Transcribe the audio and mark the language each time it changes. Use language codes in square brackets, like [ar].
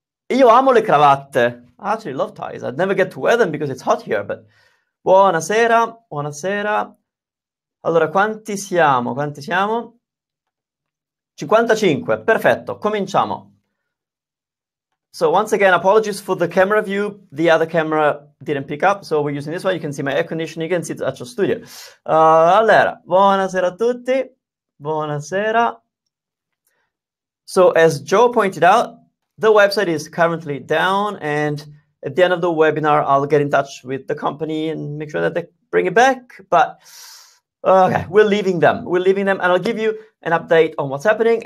[it] Io amo le cravatte. [en] I actually love ties. I'd never get to wear them because it's hot here, but [it] buonasera, buonasera. Allora, quanti siamo? Quanti siamo? 55, perfetto, cominciamo. [en] So once again, apologies for the camera view. The other camera didn't pick up, so we're using this one. You can see my air conditioning, you can see the actual studio. [it] Allora, buonasera a tutti. Buonasera. [en] So as Joe pointed out, the website is currently down, and at the end of the webinar, I'll get in touch with the company and make sure that they bring it back. But okay, we're leaving them. We're leaving them, and I'll give you an update on what's happening.